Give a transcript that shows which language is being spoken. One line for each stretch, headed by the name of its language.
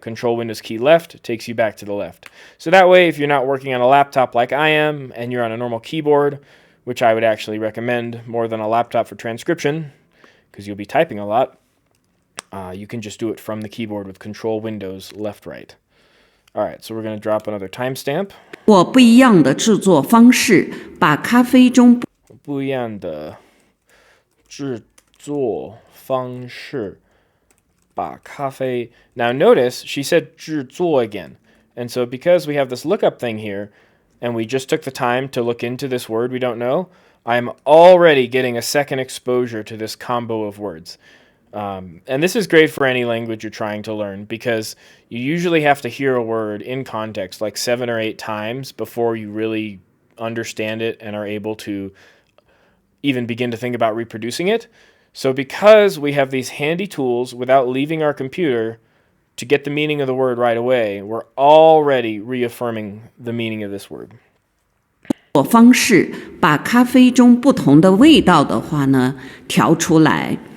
English: Control, Windows key, left, takes you back to the left. So that way, if you're not working on a laptop like I am, and you're on a normal keyboard, which I would actually recommend more than a laptop for transcription, because you'll be typing a lot, you can just do it from the keyboard with Control, Windows, left, right. All right, so we're going to drop another timestamp.
Chinese: 我不一样的制作方式，把咖啡中不一样的制作方式，把咖啡.
English: Now notice she said 制作 again. And so because we have this lookup thing here, and we just took the time to look into this word we don't know, I'm already getting a second exposure to this combo of words. And this is great for any language you're trying to learn because you usually have to hear a word in context like 7 or 8 times before you really understand it and are able to even begin to think about reproducing it. So because we have these handy tools without leaving our computer to get the meaning of the word right away, we're already reaffirming the meaning of this word.
Chinese: 方式把咖啡中不同的味道的话呢，调出来。